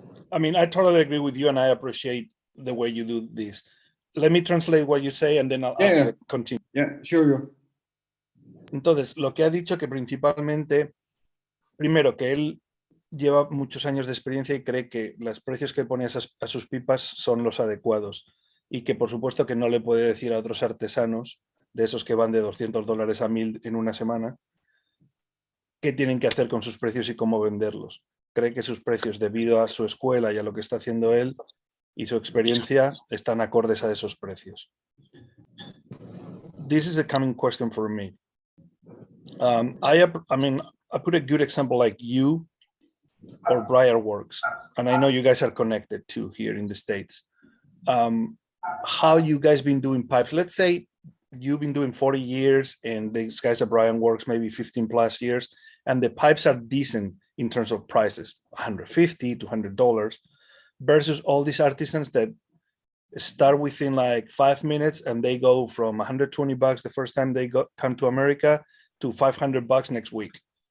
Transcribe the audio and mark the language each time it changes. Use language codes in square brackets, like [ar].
[en] I mean, I totally agree with you, and I appreciate the way you do this. Let me translate what you say, and then I'll continue. Yeah, sure. [es] Entonces, lo que ha dicho que principalmente, primero, que él lleva muchos años de experiencia y cree que los precios que pone a sus pipas son los adecuados, y que por supuesto que no le puede decir a otros artesanos, de esos que van de $200 a $1,000 en una semana, qué tienen que hacer con sus precios y cómo venderlos. Cree que sus precios, debido a su escuela y a lo que está haciendo él y su experiencia, están acordes a esos precios. [en] This is a common question for me. I put a good example like you or Briarworks, and I know you guys are connected too here in the States. how you guys been doing pipes. Let's say you've been doing 40 years and these guys at Brian works maybe 15 plus years, and the pipes are decent in terms of prices, $150 to $200, versus all these artisans that start within like 5 minutes and they go from $120 the first time they come to America to $500 next week.